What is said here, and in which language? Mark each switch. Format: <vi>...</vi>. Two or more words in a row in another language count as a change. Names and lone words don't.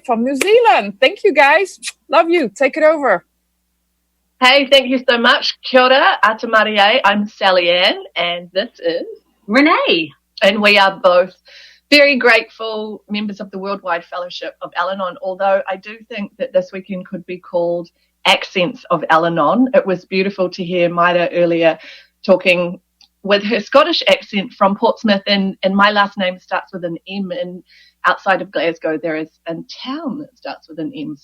<en>from New Zealand. Thank you, guys. Love you. Take it over. Hey, thank you so much.</en> <mi>Kia ora, ata Marie.</mi> <en>I'm Sally Ann, and this is Renee. And we are both very grateful members of the Worldwide Fellowship of Al-Anon, although I do think that this weekend could be called Accents of Al-Anon. It was beautiful to hear Maida earlier talking with her Scottish accent from Portsmouth, and my last name starts with an M, and outside of Glasgow there is a town that starts with an M.</en>